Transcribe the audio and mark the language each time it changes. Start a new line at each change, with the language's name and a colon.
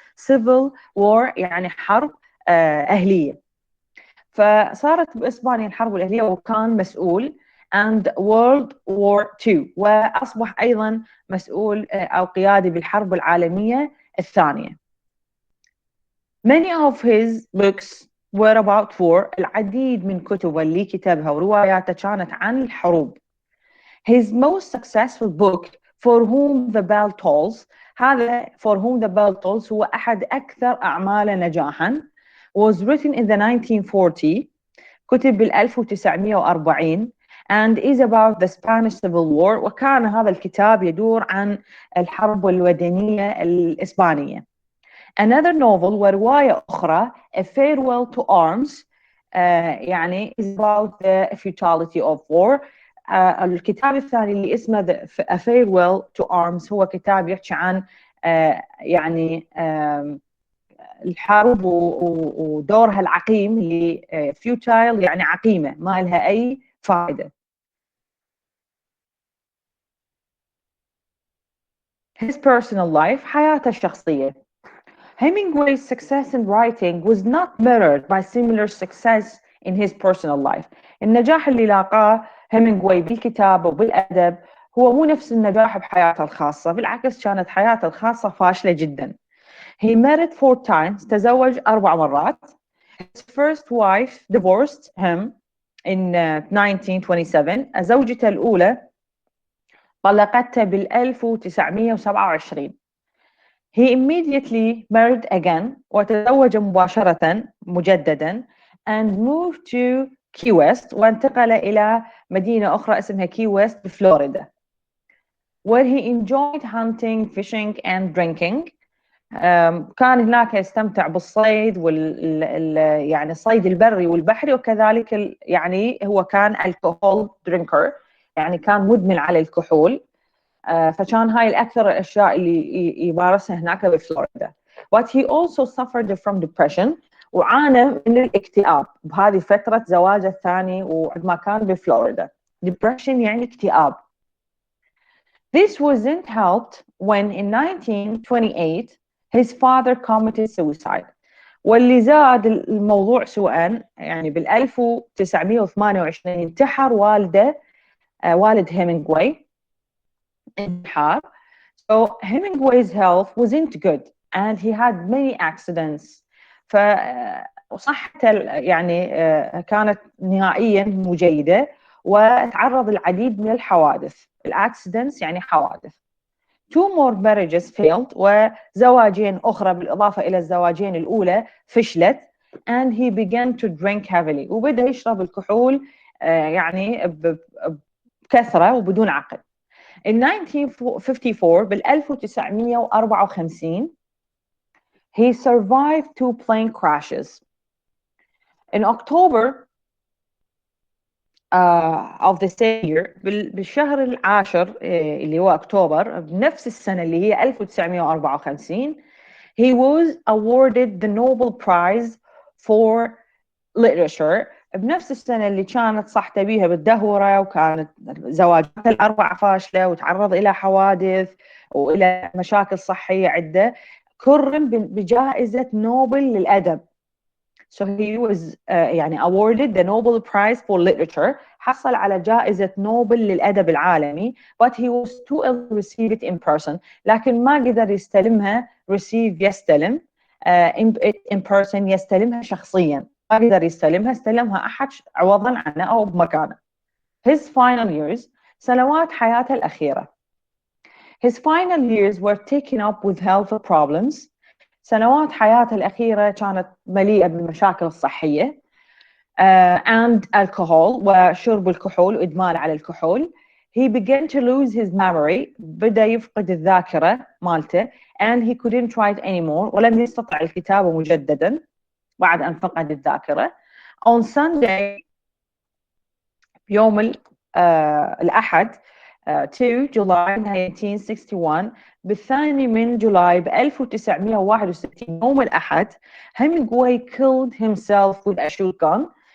English: Civil War
Arabic: يعني حرب أهلية. فصارت بإسبانيا الحرب الأهلية وكان مسؤول.
English: and World War II،
Arabic: وأصبح أيضا مسؤول أو قيادي بالحرب العالمية الثانية.
English: Many of his books were about war.
Arabic: العديد من كتبه اللي كتبها ورواياته كانت عن الحروب.
English: His most successful book, For Whom the Bell Tolls،
Arabic: هذا
English: For Whom the Bell Tolls
Arabic: هو أحد أكثر أعماله نجاحاً.
English: was written in the 1940،
Arabic: كتب بال 1940
English: and is about the Spanish Civil War،
Arabic: وكان هذا الكتاب يدور عن الحرب الوطنية الإسبانية.
English: Another novel
Arabic: ورواية أخرى
English: A Farewell to Arms
Arabic: يعني
English: is about the futility of war.
Arabic: الكتاب الثاني اللي اسمه A Farewell to Arms هو كتاب يحكي عن يعني الحرب ودورها العقيم اللي futile يعني عقيمة ما لها أي فائدة.
English: His personal life،
Arabic: حياته الشخصية.
English: Hemingway's success in writing was not mirrored by similar success in his personal life.
Arabic: النجاح اللي لاقاه هيمنغواي بالكتابة وبالأدب هو مو نفس النجاح بحياته الخاصة، بالعكس كانت حياته الخاصة فاشلة جدا.
English: He married 4 times،
Arabic: تزوج 4 مرات.
English: His first wife divorced him in 1927.
Arabic: زوجته الأولى طلقته بال 1927.
English: He immediately married again،
Arabic: وتزوج مباشرة مجددا
English: and moved to Key West،
Arabic: وانتقل إلى مدينة أخرى اسمها كي ويست بفلوريدا،
English: where he enjoyed hunting, fishing and drinking.
Arabic: كان هناك يستمتع بالصيد يعني الصيد البري والبحري، وكذلك يعني هو كان
English: alcohol drinker،
Arabic: يعني كان مدمن على الكحول. فكان هاي الأكثر الأشياء اللي يمارسها هناك بفلوريدا.
English: But he also suffered from depression،
Arabic: وعانى من الاكتئاب بهذه فترة زواجه الثاني وعندما كان بفلوريدا. Depression يعني اكتئاب.
English: This wasn't helped when in 1928 his father committed suicide.
Arabic: واللي زاد الموضوع سوءا يعني بال 1928 انتحر والده والد هيمنغواي انتحار.
English: So Hemingway's health wasn't good and he had many accidents.
Arabic: فصحته يعني كانت نهائيا مو جيدة، وتعرض العديد من الحوادث. الaccidents يعني حوادث.
English: 2 more marriages failed،
Arabic: وزواجين أخرى بالإضافة إلى الزواجين الأولى فشلت.
English: and he began to drink heavily،
Arabic: وبدأ يشرب الكحول يعني كثرة وبدون عقل.
English: In 1954
Arabic: بال 1954
English: he survived two plane crashes. In October of the same year
Arabic: بالشهر العاشر اللي هو أكتوبر بنفس السنة اللي هي 1954
English: he was awarded the Nobel Prize for literature.
Arabic: بنفس السنة اللي كانت صحته بيها بالدهورة وكانت زواجاته الأربعة فاشلة وتعرض إلى حوادث وإلى مشاكل صحية عدة، كرم بجائزة نوبل للأدب.
English: So he was
Arabic: يعني
English: awarded the Nobel Prize for Literature.
Arabic: حصل على جائزة نوبل للأدب العالمي.
English: But he was too ill to receive it in person.
Arabic: لكن ما قدر يستلمها
English: receive
Arabic: يستلم
English: in person
Arabic: يستلمها شخصيا. ما قدر يستلمها، استلمها أحد عوضا عنه أو بمكانه.
English: His final years
Arabic: سنوات حياته الأخيرة.
English: His final years were taken up with health problems.
Arabic: سنوات حياته الأخيرة كانت مليئة بالمشاكل الصحية
English: and alcohol
Arabic: وشرب الكحول وإدمان على الكحول.
English: He began to lose his memory.
Arabic: بدأ يفقد الذاكرة مالته
English: and he couldn't write anymore.
Arabic: ولم يستطع الكتابة مجددا بعد أن فقد الذاكرة.
English: On Sunday
Arabic: يوم الأحد 2 جولاي 1961 بالثاني من جولاي ب 1961 يوم الأحد
English: Hemingway killed himself with a shotgun.